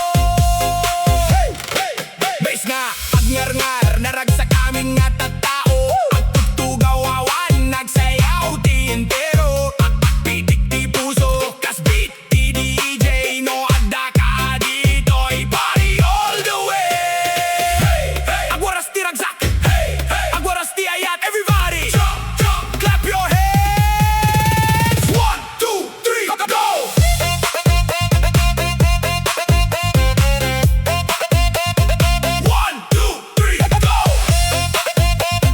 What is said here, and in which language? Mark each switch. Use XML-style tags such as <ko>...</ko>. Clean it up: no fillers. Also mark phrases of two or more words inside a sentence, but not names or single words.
<ilo>Base nga agngar-ngar naragsak aming nga tattao. Agtugtugawawan nagsayaw ti entero. Pitik ti puso kasbit ti DJ. No adda ka dito'y</ilo> <en>party all the way.</en> <ilo>Agwaras ti ragsak, agwaras ti ayat.</ilo> <en>Everybody jump, clap your hands. 1, 2, 3, go! 1, 2, 3, go!</en>